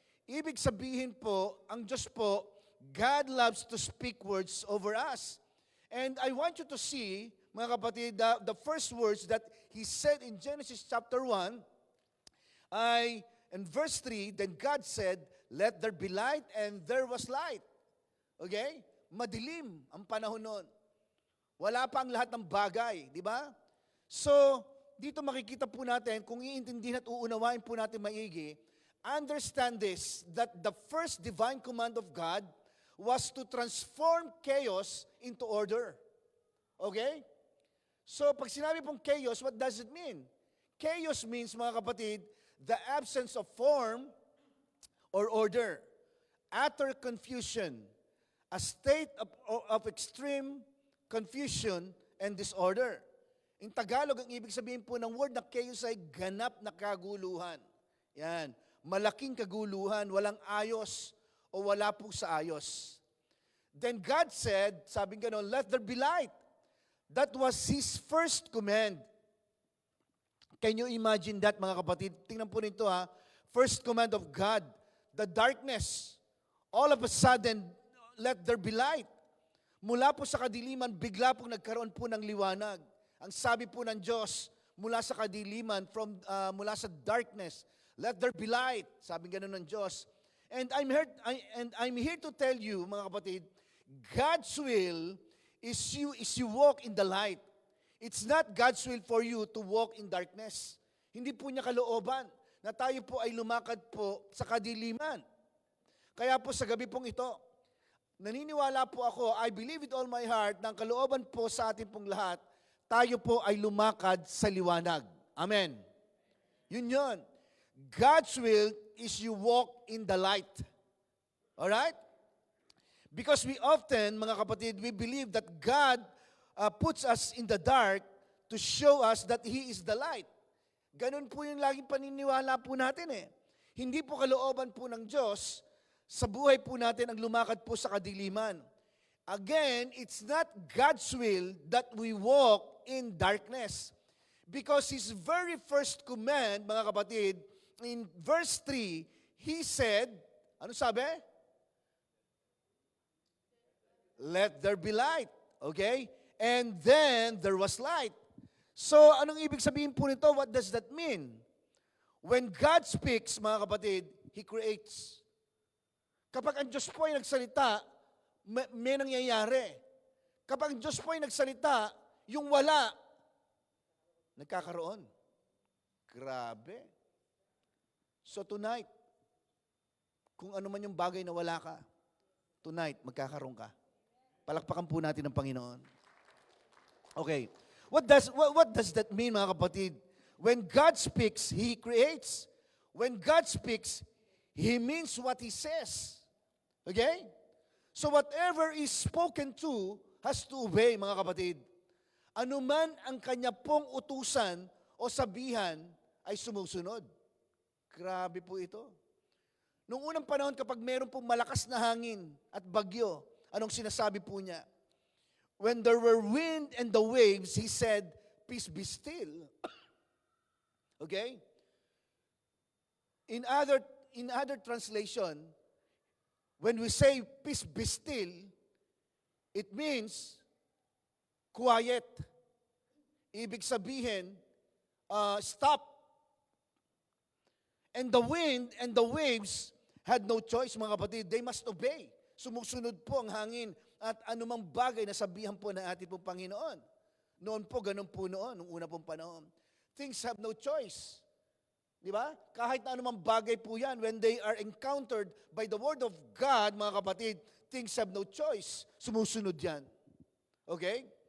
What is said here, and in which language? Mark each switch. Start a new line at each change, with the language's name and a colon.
Filipino: Ibig sabihin po, ang Diyos po,
English: God loves to speak words over us. And I want you to see,
Filipino: mga kapatid,
English: the first words that He said in Genesis chapter 1, in verse 3, then God said, let there be light, and there was light. Okay?
Filipino: Madilim ang panahon noon. Wala pa ang lahat ng bagay, di ba? So, dito makikita po natin, kung iintindihin at uunawain po natin maigi,
English: understand this, that the first divine command of God was to transform chaos into order. Okay?
Filipino: So, pag sinabi pong chaos,
English: what does it mean? Chaos means,
Filipino: mga kapatid,
English: the absence of form or order, utter confusion, a state of extreme confusion and disorder. In Tagalog,
Filipino: ang ibig sabihin po ng word na chaos ay ganap na kaguluhan. Yan. Malaking kaguluhan, walang ayos o wala po sa ayos.
English: Then God said,
Filipino: sabi gano'n,
English: let there be light. That was His first command. Can you imagine that,
Filipino: mga kapatid? Tingnan po nito ha.
English: First command of God, the darkness. All of a sudden, let there be light.
Filipino: Mula po sa kadiliman, bigla po nagkaroon po ng liwanag. Ang sabi po ng Diyos, mula sa kadiliman, mula sa darkness,
English: let there be light.
Filipino: Sabi gano'n ng Diyos.
English: And I'm here to tell you,
Filipino: mga kapatid,
English: God's will is you walk in the light. It's not God's will for you to walk in darkness.
Filipino: Hindi po niya kalooban na tayo po ay lumakad po sa kadiliman. Kaya po sa gabi pong ito, naniniwala po ako,
English: I believe with all my heart,
Filipino: na ang kalooban po sa ating pong lahat, tayo po ay lumakad sa liwanag. Amen. Yun yun.
English: God's will is you walk in the light. Alright? Because we often,
Filipino: mga kapatid,
English: we believe that God puts us in the dark to show us that He is the light.
Filipino: Ganun po yung laging paniniwala po natin eh. Hindi po kalooban po ng Diyos sa buhay po natin ang lumakad po sa kadiliman.
English: Again, it's not God's will that we walk in darkness. Because His very first command,
Filipino: mga kapatid,
English: in verse 3, He said,
Filipino: ano sabi?
English: Let there be light. Okay? And then, there was light.
Filipino: So, anong ibig sabihin po nito?
English: What does that mean? When God speaks,
Filipino: mga kapatid,
English: He creates.
Filipino: Kapag ang Diyos po ay nagsalita, may nangyayari. Kapag ang Diyos po ay nagsalita, yung wala, nagkakaroon. Grabe. So tonight, kung ano man yung bagay na wala ka, tonight, magkakaroon ka. Palakpakan po natin ang Panginoon.
English: Okay. What does that mean,
Filipino: mga kapatid?
English: When God speaks, He creates. When God speaks, He means what He says. Okay? So whatever is spoken to has to obey,
Filipino: mga kapatid. Ano man ang kanya pong utusan o sabihan ay sumusunod. Grabe po ito. Noong unang panahon, kapag meron pong malakas na hangin at bagyo, anong sinasabi po niya?
English: When there were wind and the waves, He said, peace be still. Okay? In other translation, when we say peace be still, it means quiet.
Filipino: Ibig sabihin, stop.
English: And the wind and the waves had no choice,
Filipino: mga kapatid.
English: They must obey.
Filipino: Sumusunod po ang hangin at anumang bagay na sabihan po ng ating pong Panginoon. Noon po, ganun po noon, nung una pong panahon.
English: Things have no choice.
Filipino: Di ba? Kahit na anumang bagay po yan,
English: when they are encountered by the Word of God,
Filipino: mga kapatid,
English: things have no choice.
Filipino: Sumusunod yan.
English: Okay?